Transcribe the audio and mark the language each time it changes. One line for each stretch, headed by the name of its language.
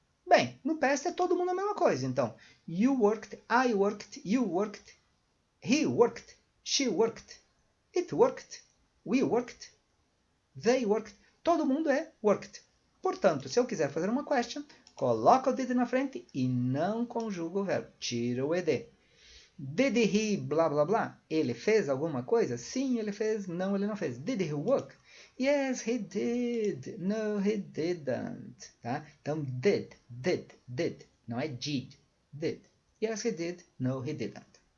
Portuguese: Bem, no past é todo mundo a mesma coisa.
English: Então, you worked, I worked, you worked, he worked, she worked, it worked, we worked, they worked.
Portuguese: Todo mundo é worked. Portanto, se eu quiser fazer uma question, coloca o did na frente e não conjuga o verbo. Tira o ed. Did he blá blá blá? Ele fez alguma coisa? Sim, ele fez. Não, ele não fez.
English: Did he work? Yes, he did. No, he didn't. Tá? Então, did.
Portuguese: Não é did.
English: Did. Yes, he did. No, he didn't.